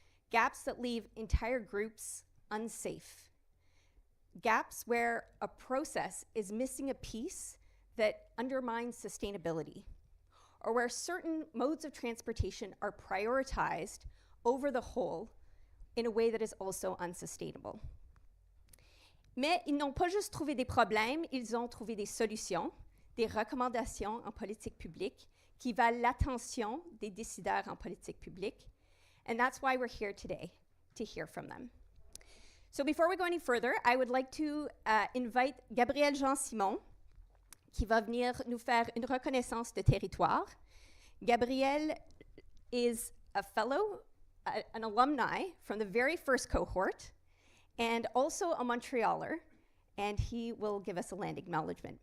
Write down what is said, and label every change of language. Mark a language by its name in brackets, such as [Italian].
[English] Gaps that leave entire groups unsafe. Gaps where a process is missing a piece that undermines sustainability, or where certain modes of transportation are prioritized over the whole in a way that is also unsustainable. [French] Mais ils n'ont pas juste trouvé des problèmes, ils ont trouvé des solutions, des recommandations en politique publique qui valent l'attention des décideurs en politique publique. [English] And that's why we're here today, to hear from them. So before we go any further, I would like to invite Gabriel Jean-Simon, [French] qui va venir nous faire une reconnaissance de territoire. [English] Gabriel is a fellow, an alumni from the very first cohort, and also a Montrealer, and he will give us a land acknowledgement.